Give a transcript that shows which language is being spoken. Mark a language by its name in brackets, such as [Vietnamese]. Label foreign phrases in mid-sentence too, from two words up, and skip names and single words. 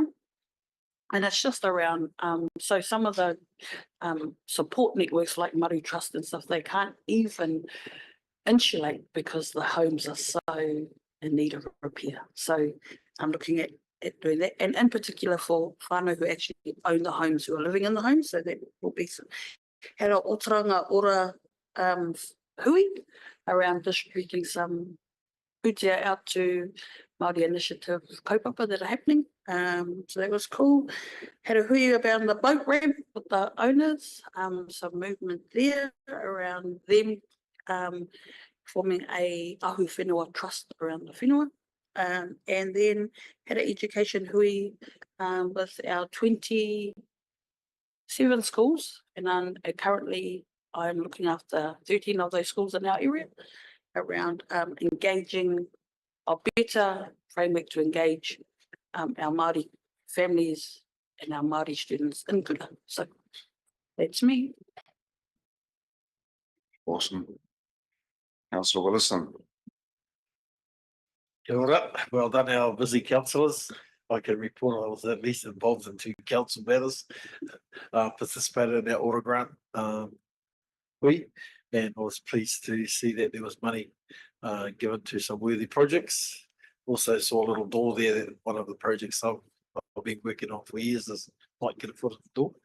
[English] And it's just around, so some of the support networks like Maru Trust and stuff, they can't even insulate because the homes are so in need of repair. So I'm looking at doing that, and in particular for whānau who actually own the homes, who are living in the homes, so that will be some. Had a Ōtorohanga ora hui around distributing some pūtea out to Māori initiative kaupapa that are happening. So that was cool. Had a hui about the boat ramp with the owners, some movement there around them forming a [Māori] ahu whenua [English] trust around the whenua. And then had an education hui with our 27 schools, and currently I'm looking after 13 of those schools in our area around engaging a better framework to engage our Māori families and our Māori students in kura. So that's me. Awesome. Councillor Willison. [Māori] Kia ora. [English] Well done, our busy councillors. I can report I was at least involved in 2 council matters, participated in our order grant, and I was pleased to see that there was money given to some worthy projects. Also saw a little door there that one of the projects I've been working on for years is might get a foot in the door.